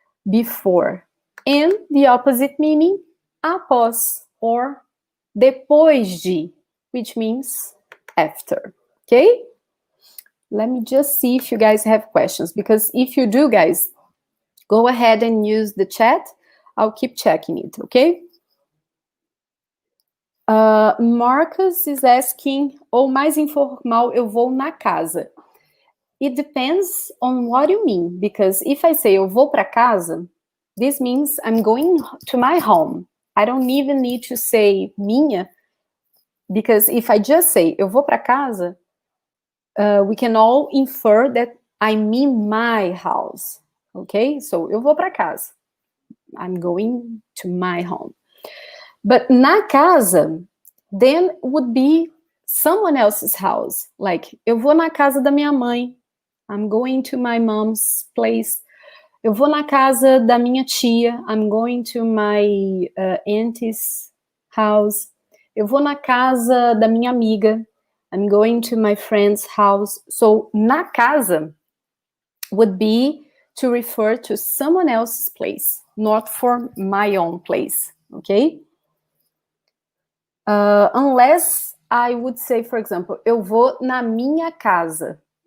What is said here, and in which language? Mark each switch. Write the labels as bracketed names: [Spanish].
[English] Before. And the opposite meaning, após or depois de, which means after, okay? Let me just see if you guys have questions, because if you do, guys, go ahead and use the chat. I'll keep checking it, okay? Marcus is asking, [Portuguese] ou mais informal, eu vou na casa. [English] It depends on what you mean, because if I say [Portuguese] eu vou para casa, [English] this means I'm going to my home. I don't even need to say minha, because if I just say [Portuguese] eu vou para casa, [English] we can all infer that I mean my house, okay? So [Portuguese] eu vou para casa. [English] I'm going to my home. But na casa, then would be someone else's house. [Portuguese] Like, eu vou na casa da minha mãe. [English] I'm going to my mom's place. [Portuguese] Eu vou na casa da minha tia. [English] I'm going to my auntie's house. [Portuguese] Eu vou na casa da minha amiga. [English] I'm going to my friend's house. So, na casa would be to refer to someone else's place, not for my own place, okay? Unless I would say, for example, [Portuguese] eu vou na minha casa.